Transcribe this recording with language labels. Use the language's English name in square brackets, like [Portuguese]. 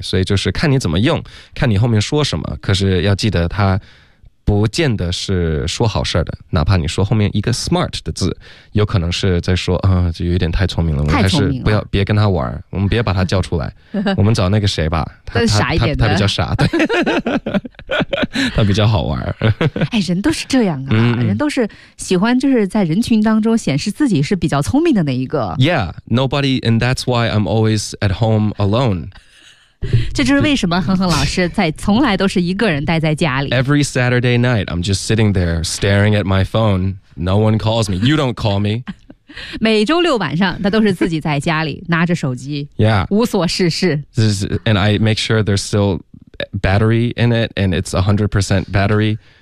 [Chinese] 所以就是看你怎么用，看你后面说什么，可是要记得他不见得是说好事的，哪怕你说后面一个 smart 的字，有可能是在说啊、就有点太聪明了，太聪明了，还是不要别跟他玩，我们别把他叫出来，我们找那个谁吧，他傻一点的，他比较傻，对，他比较好玩。哎，人都是这样啊，人都是喜欢就是在人群当中显示自己是比较聪明的那一个。 [English] Yeah, nobody, and that's why I'm always at home alone. [Chinese] 这就是为什么哼哼老师在从来都是一个人待在家里。 [English] Every Saturday night, I'm just sitting there staring at my phone. No one calls me. You don't call me. [Chinese] 每周六晚上，他都是自己在家里拿着手机， yeah. 无所事事。 [English] And I make sure there's still battery in it, and it's 100% battery.